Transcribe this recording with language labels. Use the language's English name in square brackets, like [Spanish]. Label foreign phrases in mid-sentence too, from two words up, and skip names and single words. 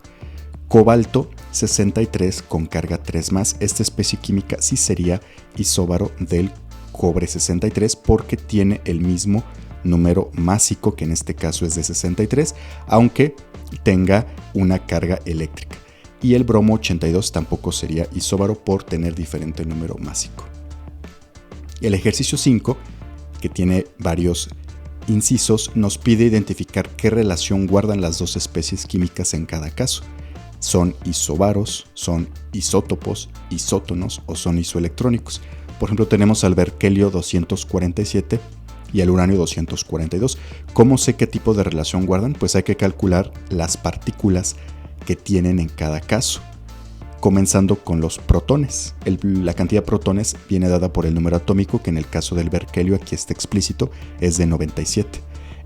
[Spanish] Cobalto 63 con carga 3+, esta especie química sí sería isóbaro del cobre 63 porque tiene el mismo número másico, que en este caso es de 63, aunque tenga una carga eléctrica. Y el bromo 82 tampoco sería isóbaro por tener diferente número másico. El ejercicio 5, que tiene varios incisos, nos pide identificar qué relación guardan las dos especies químicas en cada caso. ¿Son isóbaros, son isótopos, isótonos o son isoelectrónicos? Por ejemplo, tenemos al berkelio 247 y al uranio 242. ¿Cómo sé qué tipo de relación guardan? Pues hay que calcular las partículas que tienen en cada caso, comenzando con los protones. La cantidad de protones viene dada por el número atómico, que en el caso del berkelio aquí está explícito, es de 97.